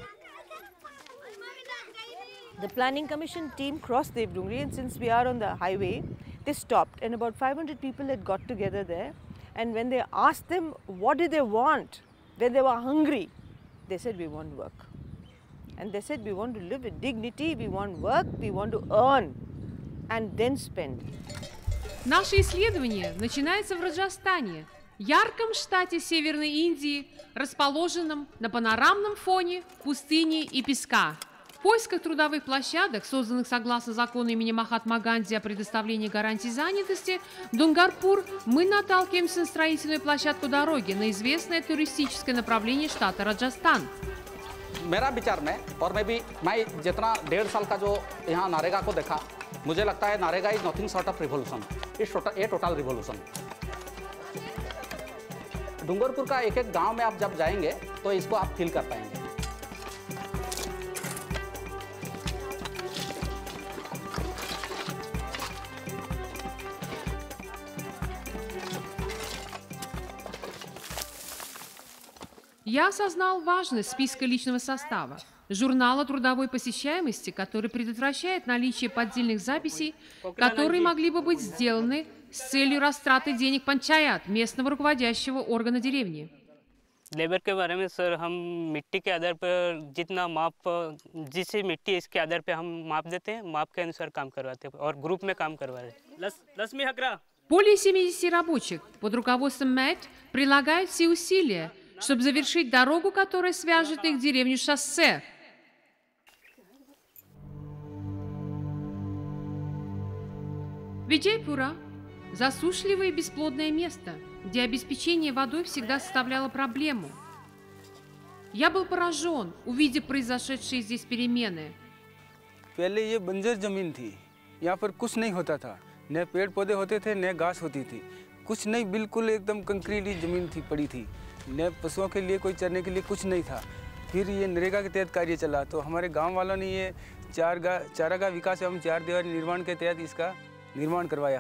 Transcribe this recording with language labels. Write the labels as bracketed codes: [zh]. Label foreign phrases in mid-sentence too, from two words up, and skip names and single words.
[en] The Planning Commission team crossed Devdungri, and since we are on the highway, they stopped, and about 500 people had got together there. And when they asked them what did they want, when they were hungry, they said, we want work. And they said, we want to live with dignity, we want work, we want to earn and then spend. [ru] Наше исследование начинается в Раджастане, ярком штате Северной Индии, расположенном на панорамном фоне пустыни и песка. В поисках трудовых площадок, созданных согласно закону имени Махатмы Ганди о предоставлении гарантий занятости, в Дунгарпур мы наталкиваемся на строительную площадку дороги на известное туристическое направление штата Раджастан. [hi] मेरा विचार में, और मैं जितना 1.5 साल का जो यहाँ नरेगा को देखा, मुझे लगता है नरेगा [en] is nothing short of revolution, it's total revolution. [hi] डूंगरपुर का एक एक गांव में आप जब जाएंगे तो इसको आप फील कर पाएंगे। [ru] Я осознал важность списка личного состава, журнала трудовой посещаемости, который предотвращает наличие поддельных записей, которые могли бы быть сделаны с целью растраты денег панчаят, местного руководящего органа деревни. [hi] लेबर के बारे में सर, हम मिट्टी के आधार पर जितना माप, जिससे मिट्टी इसके आधार पर हम माप देते हैं, माप के अनुसार काम करवाते हैं और ग्रुप में काम करवा रहे हैं। [ru] Более 70 рабочих под руководством МЭТ прилагают все усилия, чтобы завершить дорогу, которая свяжет их деревню с шоссе. Виджайпура – засушливое и бесплодное место, где обеспечение водой всегда составляло проблему. Я был поражен, увидев произошедшие здесь перемены. [hi] पहले ये बंजर जमीन थी, यहाँ पर कुछ नहीं होता था, न पेड़ पौधे होते थे, न घास होती थी, कुछ नहीं, बिल्कुल एकदम कंक्रीट जमीन थी, पड़ी थी, न पशुओं के लिए कोई चरने के लिए कुछ नहीं था। फिर ये नरेगा के तहत कार्य चला तो हमारे गांव वालों ने ये चारागाह विकास एवं चार दीवारी निर्माण के तहत इसका निर्माण करवाया।